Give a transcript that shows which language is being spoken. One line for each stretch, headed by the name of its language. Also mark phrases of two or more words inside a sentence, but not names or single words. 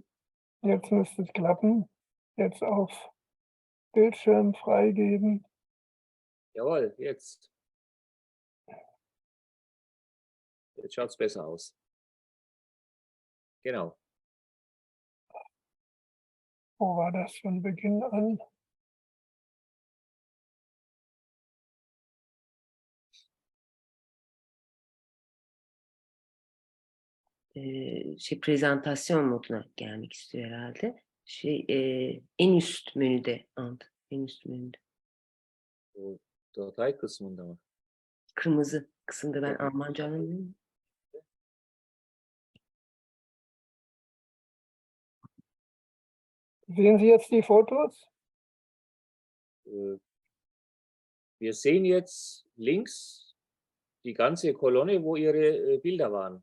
German: Jetzt müsste es klappen. Jetzt auf Bildschirm freigeben. Jawohl, jetzt. Jetzt schaut es besser aus. Genau. Wo war das von Beginn an?
Turkish: Prezentasyon moduna gelmek istiyor herhalde. En üst menüde, en üst menüde. O datay kısmında mı? Kırmızı kısımda ben Almanca anlamıyorum.
German: Sehen Sie jetzt die Fotos? Wir sehen jetzt links die ganze Kolonne, wo Ihre Bilder waren.